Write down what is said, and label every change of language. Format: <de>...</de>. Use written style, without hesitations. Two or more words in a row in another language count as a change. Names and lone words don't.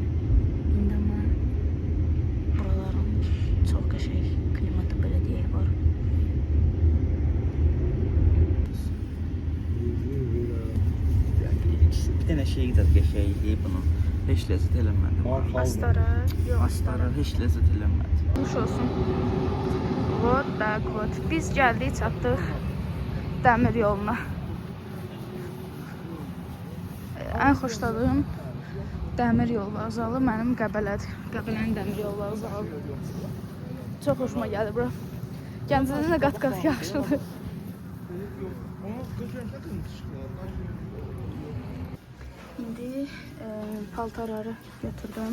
<az>İndi amma buraların çox qəşəng klimatı belə deyək var. Bir dənə şey qədər qəşəngdir bunun. Heç ləzzət eləmədim. Astara, yox Astara. Heç ləzzət eləmədi. Nuş olsun.</az> <ru>Вот так вот.</ru> <az>Biz gəldik, çatdıq dəmir yoluna. Ən xoşladığım dəmir yol vağzalı mənim Qəbələdir. Qəbələnin dəmir yol vağzalı. Çox xoşuma gəlir bura. Gəncədə də qat-qat yaxşıdır. İndi paltarları götürdüm.</az>